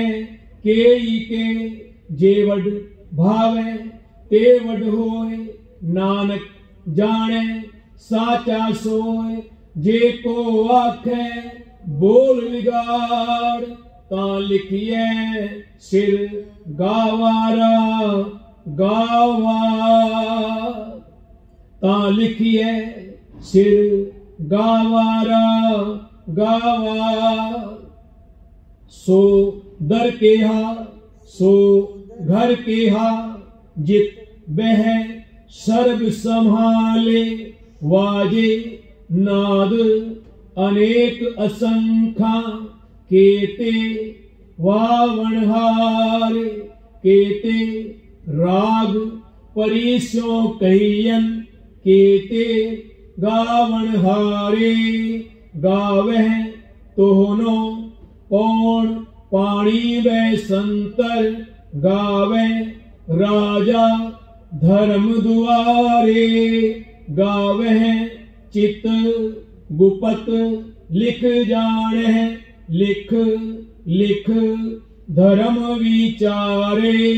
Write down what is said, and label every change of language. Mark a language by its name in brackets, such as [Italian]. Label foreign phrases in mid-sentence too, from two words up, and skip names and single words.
[Punjabi] ਕੇਈ ਕੇ, ਜੇਵਡ ਭਾਵੇ ਤੇਵਡ ਹੋਏ, ਨਾਨਕ ਜਾਣੇ ਸਾਚਾ ਸੋਏ, ਜੇ ਕੋ ਆਖੇ ਬੋਲ ਵਿਗਾੜ, ਤਾ ਲਿਖੀਏ ਸਿਰ ਗਾਵਾਰਾ ਗਾਵਾ, ਤਾ ਲਿਖੀਏ ਸਿਰ ਗਾਵਾਰਾ ਗਾਵਾ। ਸੋ ਦਰ ਕੇਹਾ ਸੋ ਘਰ ਕੇਹਾ, ਜਿਤ ਬਹਿ ਸਰਬ ਸਮ੍ਹਾਲੇ, ਵਾਜੇ ਨਾਦ ਅਨੇਕ ਅਸੰਖਾ, ਕੇਤੇ ਵਾਵਣਹਾਰੇ, ਕੇਤੇ ਰਾਗ ਪਰਿਸੋ ਕਹੀਅਨਿ, ਕੇਤੇ ਗਾਵਣਹਾਰੇ, ਗਾਵਹਿ ਤੁਹਨੋ ਪਉਣ ਪਾਣੀ ਵ ਸੰਤਰ, ਗਾਵੇ ਰਾਜਾ ਧਰਮ ਦੁਆਰੇ, ਗਾਵਹਿ ਚਿਤ ਗੁਪਤ ਲਿਖ ਜਾਣੇ, ਲਿਖ ਲਿਖ ਧਰਮ ਵਿਚਾਰੇ,